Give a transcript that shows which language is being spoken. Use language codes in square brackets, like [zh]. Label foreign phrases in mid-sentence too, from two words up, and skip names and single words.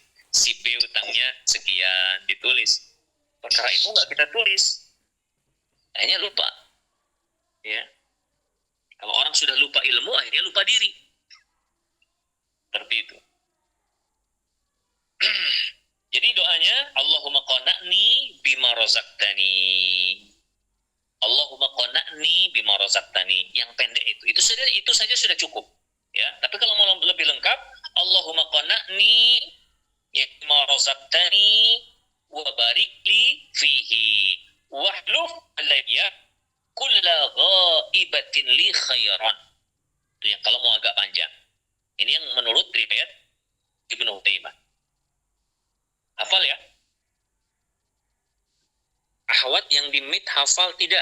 [id] Si B utangnya sekian, ditulis. Perkara itu enggak kita tulis. Akhirnya lupa. Ya. Kalau orang sudah lupa ilmu, akhirnya lupa diri. Seperti itu. Jadi doanya, [ar] اللهم قنعني بما رزقتني. اللهم قنعني بما رزقتني. [id] Yang pendek itu saja sudah cukup. Ya, tapi kalau mau lebih lengkap, [ar] اللهم قنعني بما رزقتني وبارك لي فيه واخلف علي كل غائبة لي بخير. [id] Itu yang kalau mau agak panjang. Ini yang menurut riwayat Ibnu Utsaimin. Hafal ya? Ahwat yang di mid hafal tidak?